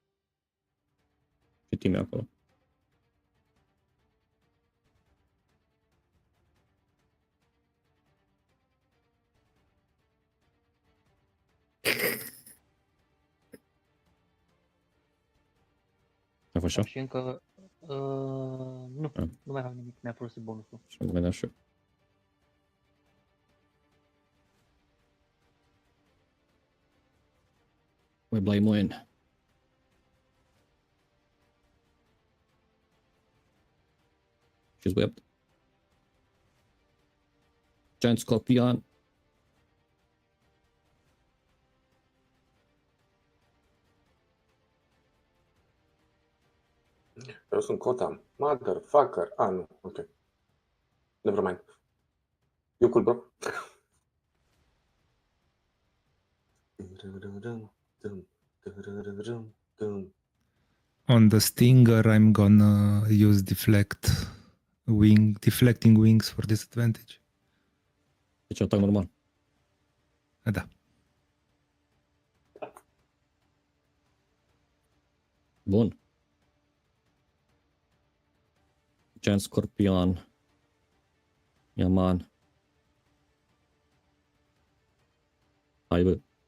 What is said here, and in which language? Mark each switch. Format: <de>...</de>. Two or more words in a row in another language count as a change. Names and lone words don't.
<ro>Ce timp e acolo? A fost așa? Și încă... nu, Ah. nu mai am nimic, mi-a folosit bonusul. Și am venit așa. Web la Imoen.</ro> <en>She's webbed. Giant Scorpion.</en> <ro>Eu sunt CoA. Motherfucker. Nu,</ro> <en>ok. Never mind. You cool, bro? On the stinger, I'm gonna use deflecting wings for disadvantage.</en> <ro>Deci atac normal. Da. Bun.</ro> <en>Giant Scorpion.</en> <ro>Yaman. Hai bă.</ro>